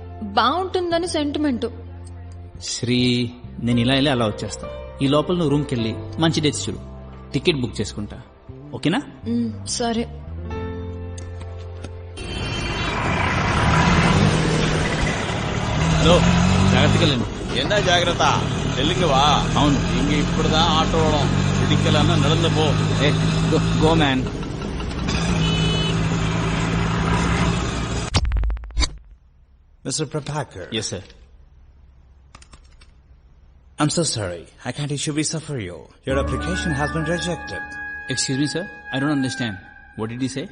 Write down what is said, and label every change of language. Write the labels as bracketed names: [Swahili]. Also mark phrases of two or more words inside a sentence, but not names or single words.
[Telugu] నేనొస్తే బాగుంటుందని సెంటిమెంట్. శ్రీ, నేను ఇలా వెళ్ళి అలా వచ్చేస్తా. ఈ లోపల నువ్వు రూమ్కి వెళ్ళి మంచి డేట్స్ చూడు, [English] ticket book [Telugu] చేసుకుంటా. ఓకేనా? సరే. హలో, జాగ్రత్తగా వెళ్ళండి. [Tamil] என்ன ஜாகிரதா டெல்லிங்க வா. [Telugu] అవును. [Tamil] இங்க இப்படிதான் ஆட்டோ ஓடும். பிடிக்கலன்னா நடந்து போ. [English] Go man. Mr. Prabhakar. Yes, sir. I'm so sorry. I can't issue visa for you. Your application has been rejected. Excuse me, sir. I don't understand. What did he say?